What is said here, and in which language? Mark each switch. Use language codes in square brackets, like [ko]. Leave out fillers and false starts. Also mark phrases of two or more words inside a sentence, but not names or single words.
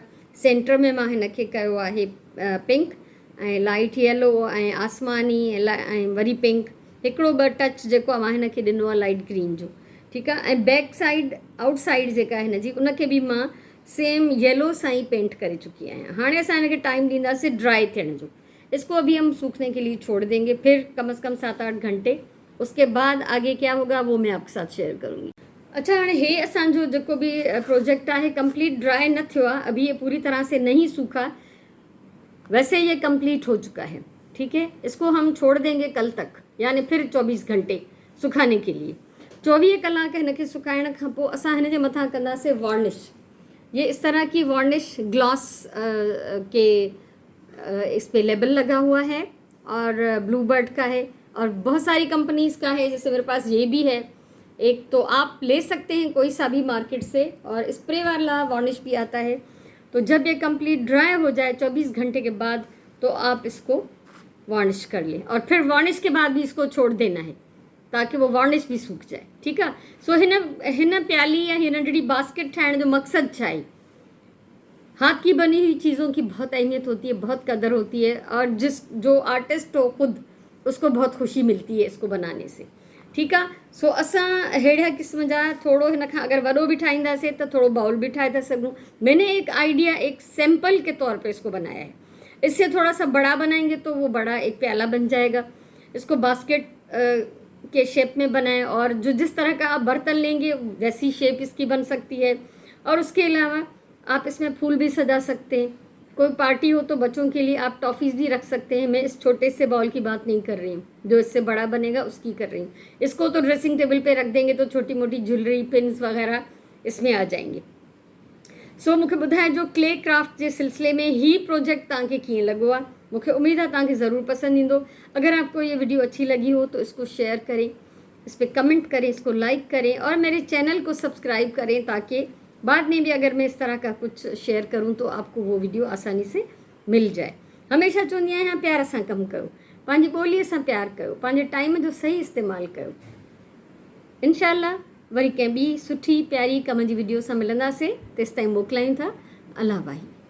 [sd] सेंटर में मां हिन खे कयो आहे पिंक ऐं [en] light yellow [sd] ऐं आसमानी ऐं वरी पिंक, हिकिड़ो ॿ टच जेको आहे मां हिन खे ॾिनो आहे [en] light green [sd] जो। ठीकु आहे, ऐं [en] back side outside [sd] जेका आहे हिन जी उनखे बि मां सेम येलो सां ही पेंट करे चुकी आहियां। हाणे असां हिन खे टाइम ॾींदासीं ड्राई थियण जो। [hi] इसको अभी हम सूखने के लिए छोड़ देंगे, फिर कम से कम 7-8 घंटे। उसके बाद आगे क्या होगा वो मैं आपके साथ शेयर करूँगी। अच्छा, [sd] हाणे हे असांजो जेको भी प्रोजेक्ट आहे [en] complete dry [sd] न थियो आहे, [hi] अभी ये पूरी तरह से नहीं सूखा, वैसे ये कंप्लीट हो चुका है। ठीक है, इसको हम छोड़ देंगे कल तक, यानी फिर 24 घंटे सुखाने के लिए। [sd] 24 कलाक हिन खे सुखाइण खां पोइ असां हिन जे मथां कंदासीं वार्निश। [hi] ये इस तरह की वार्निश ग्लॉस के इस पे लेबल लगा हुआ है और ब्लू बर्ड का है और बहुत सारी कंपनीज़ का है, जैसे मेरे पास ये भी है एक, तो आप ले सकते हैं कोई सा भी मार्केट से। और स्प्रे वाला वार्निश भी आता है। तो जब ये [en] complete dry [hi] हो जाए 24 घंटे के बाद तो आप इसको वार्निश कर लें, और फिर वार्निश के बाद भी इसको छोड़ देना है ताकि वो वार्निश भी सूख जाए। ठीक है, [sd] सो हिन प्याली या हिन नंढड़ी बास्केट ठाहिण जो मकसद छा आहे? [hi] हाथ की बनी हुई चीज़ों की बहुत अहमियत होती है, बहुत कदर होती है, और जो आर्टिस्ट हो खुद उसको बहुत खुशी मिलती है इसको बनाने से। ठीक है, [sd] सो असां अहिड़े क़िस्म जा थोड़ो हिन खां अगर वॾो भी ठाहींदासीं तो थोड़ो बाउल भी ठाहे था सघूं। [hi] मैंने एक आइडिया, एक सैंपल के तौर पे इसको बनाया है। इससे थोड़ा सा बड़ा बनाएंगे तो वो बड़ा एक प्याला बन जाएगा। इसको बास्केट के शेप में बनाएं, और जो जिस तरह का आप बर्तन लेंगे वैसी शेप इसकी बन सकती है। और उसके अलावा आप इसमें फूल भी सजा सकते हैं। कोई पार्टी हो तो बच्चों के लिए आप टॉफ़ीज़ भी रख सकते हैं। मैं इस छोटे से बॉल की बात नहीं कर रही हूँ, जो इससे बड़ा बनेगा उसकी कर रही हूँ। इसको तो [en] dressing table [hi] पे रख देंगे तो छोटी मोटी ज्वेलरी, पिन्स वगैरह इसमें आ जाएंगे। [sd] सो मूंखे ॿुधाए जो [en] clay craft [sd] के सिलसिले में ही प्रोजेक्ट तव्हांखे कीअं लॻो आहे। [hi] मुझे उम्मीद है [sd] तव्हांखे ज़रूर पसंद ईंदो। [hi] अगर आपको ये वीडियो अच्छी लगी हो तो इसको शेयर करें, इस पर कमेंट करें, इसको लाइक करें और मेरे चैनल को सब्सक्राइब करें ताकि बाद में भी अगर मैं इस तरह का कुछ शेयर करूं तो आपको वो वीडियो आसानी से मिल जाए। [sd] हमेशा चवंदी आहियां प्यार सां कमु कयो, पंहिंजी ॿोलीअ सां प्यार कयो, पंहिंजे टाइम जो सही इस्तेमालु कयो। इंशाअल्लाह वरी कंहिं ॿी सुठी प्यारी कम जी वीडियो सां मिलंदासीं। तेसिताईं मोकिलायूं था। अल्लाह वाही।